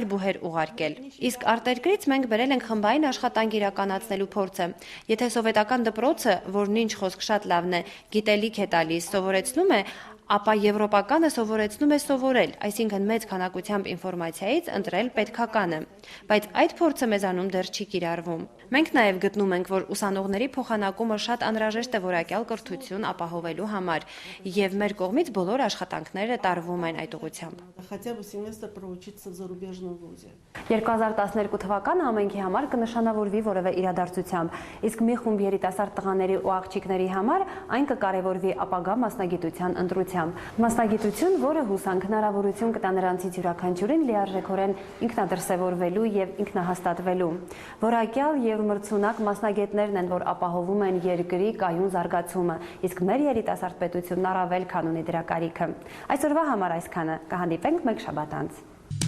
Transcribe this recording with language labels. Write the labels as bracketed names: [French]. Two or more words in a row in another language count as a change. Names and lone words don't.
[Armenian] բուհեր ուղարկել։ Իսկ արտերկրից մենք բերել ենք խմբային աշխատանք իրականացնելու փորձը։ Եթե սովետական դպրոցը, որն ինչ խոսք շատ լավն է, գիտելիք է տալիս, սովորեցնում է, ապա եվրոպականը սովորեցնում է սովորել, այսինքն մեծ քանակությամբ ինֆորմացիայից ընտրել պետքականը, բայց այդ փորձը մեզանում դեռ չի կիրառվում։ Մենք նաև գտնում ենք, որ ուսանողների փոխանակումը շատ անհրաժեշտ է որակյալ կրթություն ապահովելու համար, եւ մեր կողմից բոլոր աշխատանքները տարվում են այդ ուղղությամբ։ [Russian] Хотя бы семестр проучиться в зарубежном вузе։ [Armenian] 2012 թվականը ամենքի համար կնշանավորվի որևէ իրադարձությամբ, իսկ մի խումբ երիտասարդ տղաների ու աղջիկների համար այն կկարևորվի ապագա մասնագիտության ընտրությամբ։ Մասնագիտություն, որը հուսանք հնարավորություն կտա նրանցից յուրաքանչյուրին լիարժեքորեն ինքնադրսևորվելու եւ ինքնահաստատվելու։ Որակյալ եւ մրցունակ մասնագետներն են, որ ապահովում են երկրի կայուն զարգացումը, իսկ մեր երիտասարդ պետությունն առավել քան ունի դրա կարիքը։ Այսօրվա համար այսքանը, կհանդիպենք մեկ շաբաթ անց։